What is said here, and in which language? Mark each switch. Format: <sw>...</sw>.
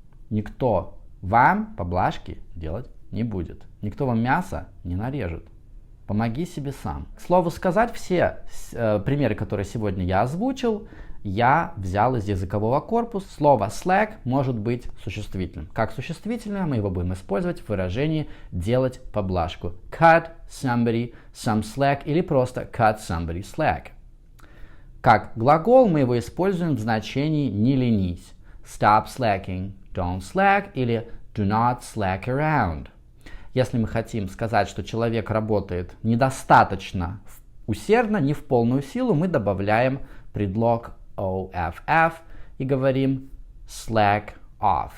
<ru>Никто вам поблажки делать не будет, никто вам мясо не нарежет. Помоги себе сам. К слову сказать, все примеры, которые сегодня я озвучил, я взял из языкового корпуса. Слово slack может быть существительным. Как существительное мы его будем использовать в выражении делать поблажку.</ru> <en>Cut somebody some slack или просто cut somebody slack.</en> <ru>Как глагол мы его используем в значении не ленись.</ru> <en>Stop slacking, don't slack или do not slack around.</en> <ru>Если мы хотим сказать, что человек работает недостаточно усердно, не в полную силу, мы добавляем предлог OFF и говорим slack off.</ru>